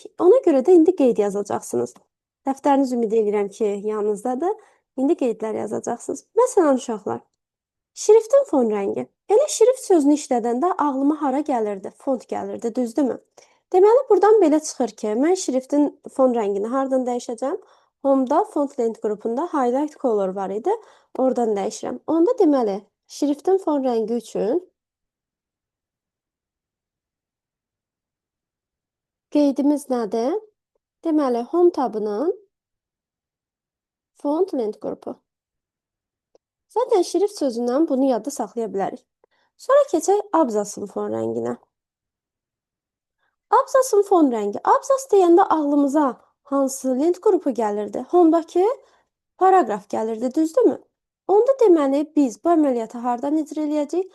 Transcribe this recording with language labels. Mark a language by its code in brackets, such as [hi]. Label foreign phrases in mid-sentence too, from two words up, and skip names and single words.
[az] Ona görə də indi qeyd yazacaqsınız. Dəftəriniz ümid edirəm ki, yanınızdadır. İndi qeydlər yazacaqsınız. Məsələn, uşaqlar, şriftin fon rəngi. Elə şrift sözünü işlədəndə ağlıma hara gəlirdi? Font gəlirdi, düzdürmü? Deməli, buradan belə çıxır ki, mən şriftin fon rəngini hardan dəyişəcəm? Home-da [en] font length [az] qrupunda [en] highlight color [az] var idi. Oradan dəyişirəm. Onda deməli, şriftin fon rəngi üçün qeydimiz nədir? Deməli, home tabının [en] font length [az] qrupu. Zaten şrift sözündən bunu yadda saxlaya bilərik. Sonra keçək abzasın fon rənginə. Abzasın fon rəngi. Abzas deyəndə ağlımıza hansı lent qrupu gəlirdi? Home-dakı paraqraf gəlirdi, düzdürmü? Onda deməli, biz bu əməliyyatı hardan icra eləyəcəyik?